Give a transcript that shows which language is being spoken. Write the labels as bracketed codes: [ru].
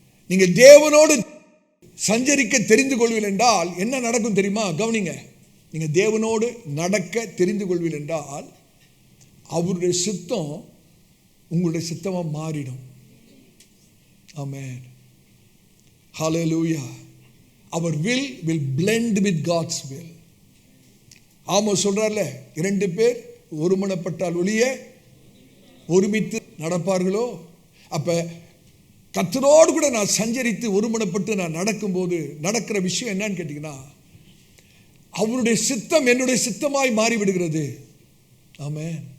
[ta] நீங்க தேவனோடு சஞ்சரிக்க தெரிந்து கொள்வீர்கள் என்றால் என்ன நடக்கும் தெரியுமா? கவனிங்க. நீங்க தேவனோடு நடக்க தெரிந்து கொள்வீர்கள் என்றால் அவருடைய சித்தம் உங்களுடைய சித்தமா மாறிடும். ஆமென். ஹல்லேலூயா. [en] Our will blend with God's will. [ta] Amos சொல்றார்ல, 2 பேர் ஒருமனப்பட்டால் ஒழிய ஒருமித்து நடப்பார்களோ. அப்ப கர்த்தரோடு கூட நான் சஞ்சரித்து ஒருமனப்பட்டு நான் நடக்கும்போது நடக்கிற விஷயம் என்னன்னு கேட்டீங்கன்னா, அவருடைய சித்தம் என்னுடைய சித்தமாய் மாறிவிடுகிறது. ஆமென்.